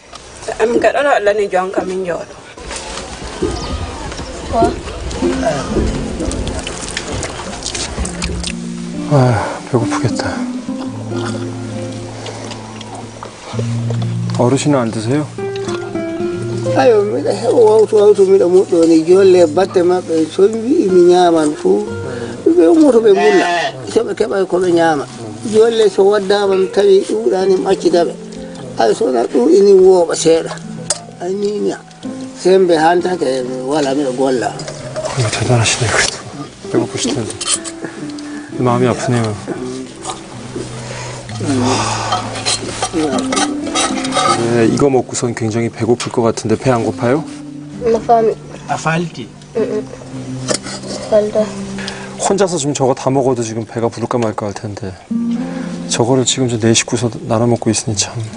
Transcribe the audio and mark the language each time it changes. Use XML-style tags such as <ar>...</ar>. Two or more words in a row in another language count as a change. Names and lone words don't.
<ko>아, 배고프겠다. 어르신은 안 드세요?</ko> <ff>ayo miɗa heɓa wawtu miɗa muɗɗoni jolle batte maɓɓe so wi mi ñaman fuu ɓe ummoto ɓe mulla soɓe keɓa koɓe ñaama jolle so waddama mi tawi ɗuuɗani mi accitaɓe ay sona ɗuuɗini wooɓa seeɗa ay niña sembe hantake wala miɗa golla.</ff> <ko>대단하시네 그래도. 배고프실 텐데. 마음이 아프네요. 네, 이거 먹고선 굉장히 배고플 것 같은데 배 안 고파요? 혼자서 지금 저거 다 먹어도 지금 배가 부를까 말까 할 텐데 저거를 지금 저 4식구서 나눠 먹고 있으니 참.</ko>